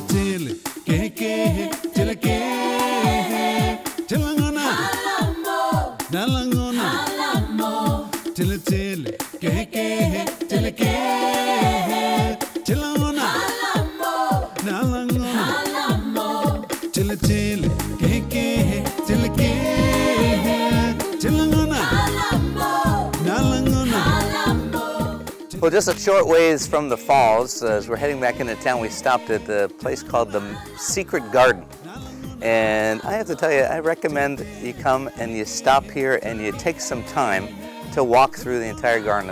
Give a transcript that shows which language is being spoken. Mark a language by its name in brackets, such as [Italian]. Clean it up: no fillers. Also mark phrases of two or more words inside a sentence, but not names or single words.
[English] tele keke tele ke telangana nalangona tele tele keke tele ke telangana nalangona tele tele keke tele ke telangana nalangona. Well, just a short ways from the falls, as we're heading back into town, we stopped at the place called the Secret Garden. And I have to tell you, I recommend you come and you stop here and you take some time to walk through the entire garden.